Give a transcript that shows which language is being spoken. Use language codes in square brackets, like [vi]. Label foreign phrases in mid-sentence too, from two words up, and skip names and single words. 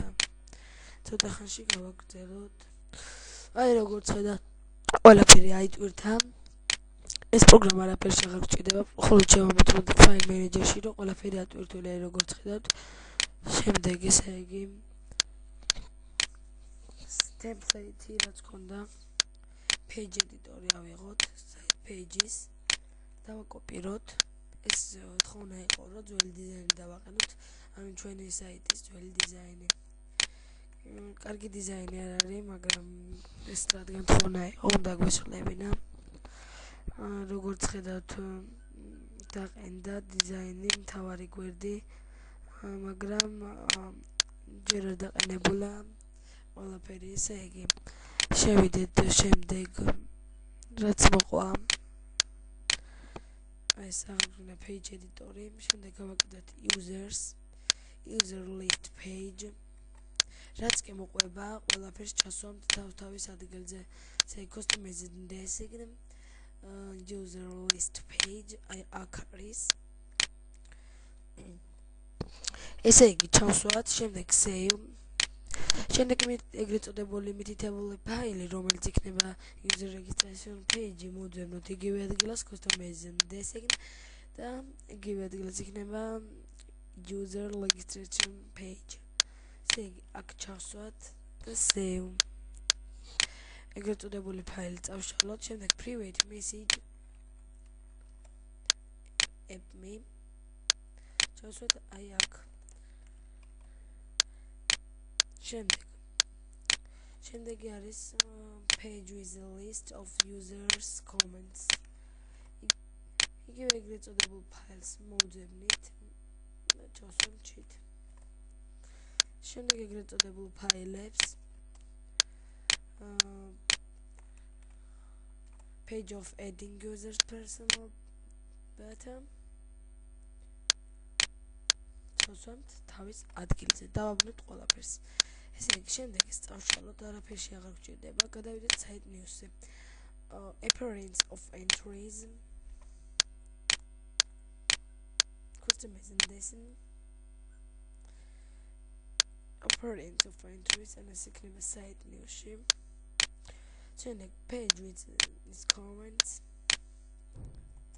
[ka] ცოტა ხანში გავაგრძელოთ. აი როგორც ხედავთ, ყველაფერი აიტვირთა. ეს პროგრამა არაფერს აღარ გჭირდება, ხოლო შევამოწმოთ ფაილ მენეჯერში, რომ ყველაფერი ატვირთული, აი როგორც ხედავთ. შემდეგ ესე იგი template რაც ქონდა, [en] page editor-ი ავიღოთ, site pages, [ka] დავაკოპიროთ. ეს ხო უნდა იყოს, რომ ძველი დიზაინი დავაყენოთ, ანუ ჩვენი საიტის ძველი დიზაინი. კარგი დიზაინი არ არის, მაგრამ ეს რადგან თხოვნა იყო, უნდა გვესწრებინა. როგორც ხედავთ, დაყენდა დიზაინი, მთავარი გვერდი, მაგრამ ჯერ არ დაყენებულა ყველაფერი, ესე იგი შევიდეთ შემდეგ რაც მოყვა. აი ეს აღგზავნა [en] page editor-ი, [ka] შემდეგ გავაკეთოთ [en] user list page. [ka] რაც კი მოყვება, ყველაფერს ჩასვამთ თავის ადგილზე. ესე იგი [en] customization user list page, [ka] აი აქ არის. ესე იგი ჩავსვათ, შემდეგ save. შემდეგ ეგრეთ წოდებული მითითებული ფაილი, რომელიც იქნება [en] user registration page, [ka] მოვძებნოთ იგივე ადგილას customization და იგივე ადგილას იქნება [en] user registration page. [ka] ესე იგი აქ ჩავსვათ და save. ეგრეთ წოდებული ფაილი წავშალოთ, შემდეგ [en] private message app me [ka] ჩავსვათ აი აქ. შემდეგი არის [en] page with a list of users comments. [ka] იგივე ეგრეთ წოდებულ ფაილს მოვძებნით და ჩავსვამთ cheat. შემდეგ ეგრეთ წოდებულ ფაილებს [en] page of adding users personal data [ka] ჩავსვამთ თავის ადგილზე, დავაბნოთ ყველაფერს. ესე იგი შემდეგ ეს წავშალოთ, არაფერში აღარ გჭირდება, გადავიდეთ [en] site news-ზე. Appearance of entries, customization, appearance of entries, and [ka] ეს იქნება [en] site news-ში. შემდეგ page with comments,